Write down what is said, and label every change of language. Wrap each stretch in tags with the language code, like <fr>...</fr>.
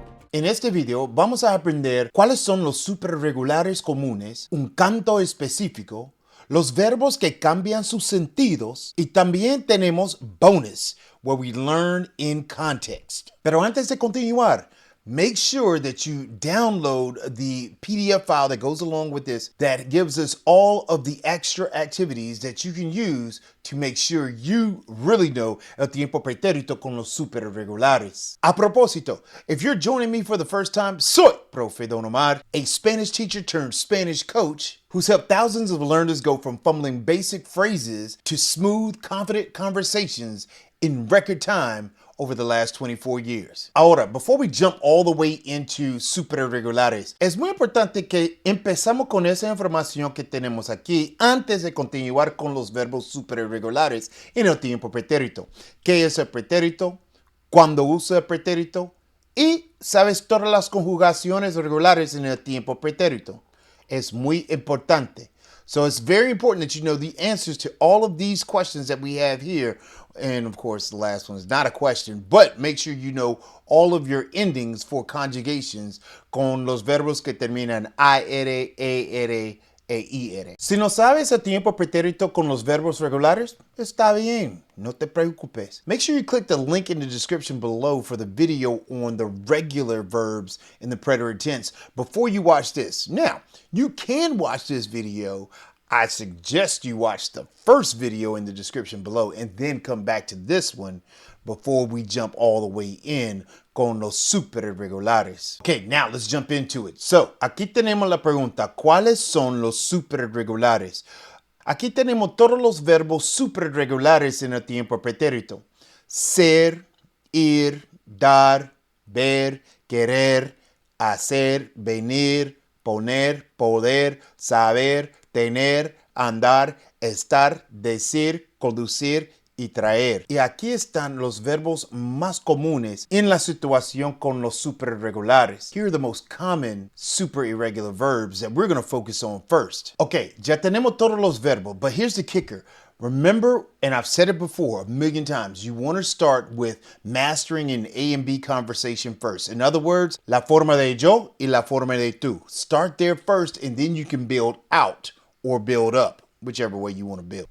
<es>En este video vamos a aprender cuáles son los superregulares comunes, un canto específico, los verbos que cambian sus sentidos y también tenemos bonus,</es> <en>where we learn in context.</en> <es>Pero antes de continuar,</es> <en>make sure that you download the PDF file that goes along with this that gives us all of the extra activities that you can use to make sure you really know</en> <es>el tiempo pretérito con los superirregulares. A propósito,</es> <en>if you're joining me for the first time,</en> <es>soy</es> <en>Profe Don Omar, a Spanish teacher turned Spanish coach who's helped thousands of learners go from fumbling basic phrases to smooth, confident conversations in record time over the last 24 years.</en> <es>Ahora,</es> <en>before we jump all the way into</en> <es>superirregulares, es muy importante que empezamos con esa información que tenemos aquí antes de continuar con los verbos superirregulares en el tiempo pretérito. ¿Qué es el pretérito? ¿Cuándo usa el pretérito? Y sabes todas las conjugaciones regulares en el tiempo pretérito. Es muy importante.</es> <en>So it's very important that you know the answers to all of these questions that we have here. And of course, the last one is not a question, but make sure you know all of your endings for conjugations</en> <es>con los verbos que terminan AR, ER, EIR. Si no sabes el tiempo pretérito con los verbos regulares, está bien, no te preocupes.</es> <en>Make sure you click the link in the description below for the video on the regular verbs in the preterite tense before you watch this. Now, you can watch this video. I suggest you watch the first video in the description below and then come back to this one before we jump all the way in</en> <es>con los superirregulares.</es> <en>Okay, now let's jump into it.</en> <es>So, aquí tenemos la pregunta, ¿cuáles son los superirregulares? Aquí tenemos todos los verbos superirregulares en el tiempo pretérito. Ser, ir, dar, ver, querer, hacer, venir, poner, poder, saber, tener, andar, estar, decir, conducir y traer. Y aquí están los verbos más comunes en la situación con los superirregulares.</es> <en>Here are the most common super irregular verbs that we're going to focus on first. Okay,</en> <es>ya tenemos todos los verbos,</es> <en>but here's the kicker. Remember, and I've said it before a million times, you want to start with mastering an A and B conversation first. In other words,</en> <es>la forma de yo y la forma de tú.</es> <en>Start there first, and then you can build out or build up, whichever way you want to build.</en>